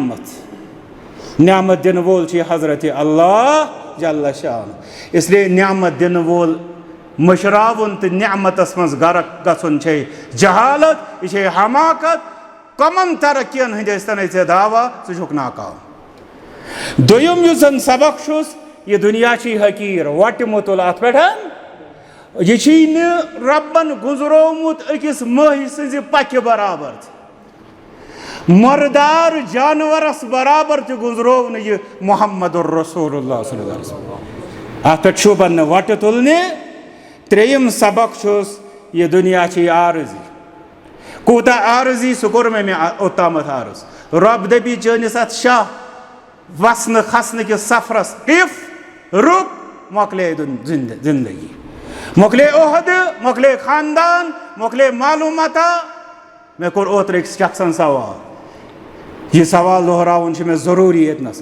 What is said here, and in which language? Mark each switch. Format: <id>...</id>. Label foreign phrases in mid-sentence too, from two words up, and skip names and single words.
<ks>نعمت دِنہٕ وول چھُ یہِ حضرت</ks> <ar>اللہ جل شان</ar> <ks>اسلیے نعمت دِنہٕ وول مٔشراوُن تہٕ نعمتس منٛز غرق گژھُن چھے جہالت یہِ چھے حماقت کمن ترقین ہٕنٛدۍ ٲسۍتن ژےٚ دعوا ژٕ چھُکھ ناکام دوٚیِم یُس زن سبق چھُس یہِ دُنیا چھُے حقیٖر وۄٹہِ مُتُل اتھ پٮ۪ٹھ یہِ چھُے نہٕ رۄبن گُزرومُت أکِس مٔہۍ سٕنٛزِ پکہِ برابر مردار جانورس برابر تہِ گُزروو نہٕ یہِ محمد رسول اللہ</ks> <ar>صلی اللہ علیہ وسلم</ar> <ks>اتھ پٮ۪ٹھ شوٗبن نہٕ وۄٹہِ تُلنہِ ترٛیٚیِم سبق چھُس یہِ دُنیا چھے عارضی کوٗتاہ عارضی سُہ کوٚر مےٚ اوٚتامتھ عرض رۄب دٔپی چٲنِس اتھ شاہ وسنہٕ کھسنہٕ کِس سفرس قف رُک مۄکلے زندگی مۄکلے عہدٕ مۄکلے خاندان مۄکلے معلوٗماتا مےٚ کوٚر اوترٕ أکِس شخصن سوال یہِ سوال دۄہراوُن چھُ مےٚ ضروٗری ییٚتنس</ks>